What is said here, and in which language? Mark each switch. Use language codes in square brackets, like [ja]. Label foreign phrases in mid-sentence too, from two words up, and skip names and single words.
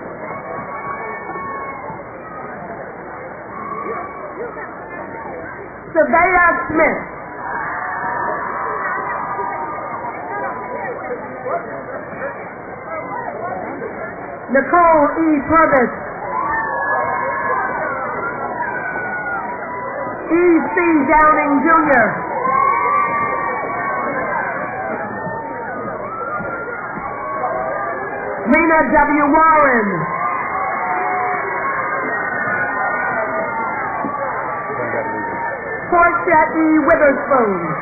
[en] Savea Smith. Nicole E. Purvis. E.C. Downing Jr. Lena W. Warren. Portia E. Witherspoon.